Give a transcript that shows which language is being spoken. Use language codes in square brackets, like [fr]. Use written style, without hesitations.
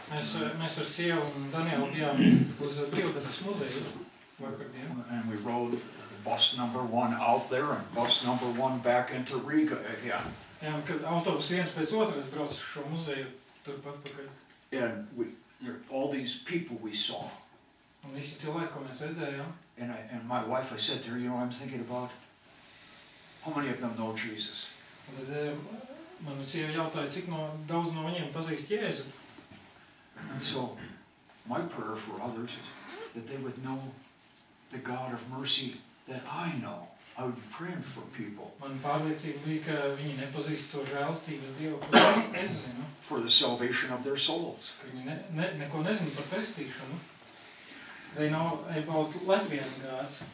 [lv] Mēs ar sievu un Danielu bijām uz brīvdabas muzeju vakardien. [en] And we rode bus number 1 out there and bus number 1 back into Riga again. [lv] Jā, un kad autobus viens pēc otras brauc uz šo muzeju turpat pakaļ. [en] And all these people we saw. [lv] Un visi cilvēki, ko mēs redzējām. [en] And my wife, I said to her, I'm thinking about how many of them know Jesus? [lv] Un tad man sieva jautāja, cik daudz no viņiem pazīst Jēzu. [en] And so, my prayer for others is that they would know the God of mercy that I know. I would be praying for people. [lv] Man pārliecība bija, ka viņi nepazīst to žēlstības Dievu, ko es zinu. [en] For the salvation of their souls. [lv] Ka viņi neko nezinu par pestīšanu. [en] They know about Latvian gods.